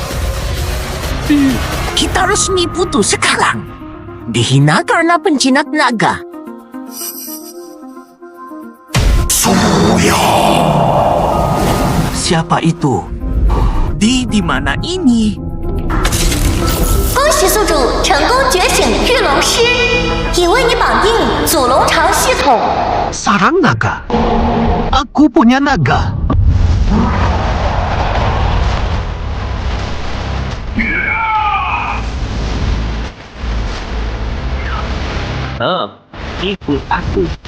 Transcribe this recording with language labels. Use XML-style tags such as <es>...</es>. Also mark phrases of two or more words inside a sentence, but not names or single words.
<id>Kita resmi putus sekarang. Dihina karena penjinak naga. Siapa itu? Di mana ini?</id> <zh>恭喜宿主成功觉醒巨龙师，已为你绑定祖龙长系统。</zh> <id>Sarang naga. Aku punya naga. Ikut aku.</id>